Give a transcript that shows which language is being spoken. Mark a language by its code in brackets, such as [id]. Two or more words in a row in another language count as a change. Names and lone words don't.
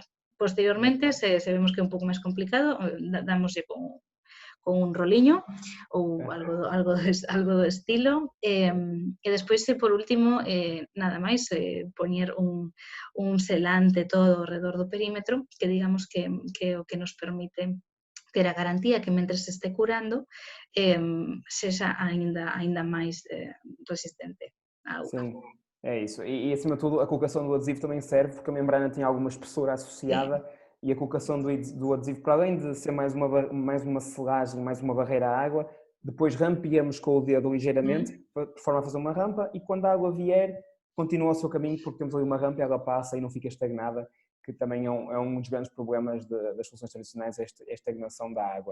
[gl] Posteriormente, se vemos que é un pouco máis complicado, damoslle con un roliño ou algo do estilo e despois, por último, nada máis, poñer un selante todo ao redor do perímetro que digamos que é o que nos permite ter a garantía que mentre se este curando sexa aínda máis resistente á auga. [pt] Sim, é isso. E acima de tudo, a colocação do adesivo também serve porque a membrana tem alguma espessura associada e a colocação do adesivo, para além de ser mais uma selagem, mais uma barreira à água, depois rampeamos com o dedo ligeiramente, de forma a fazer uma rampa, e quando a água vier, continua o seu caminho, porque temos ali uma rampa e a água passa e não fica estagnada, que também é um dos grandes problemas das soluções tradicionais, esta estagnação da água.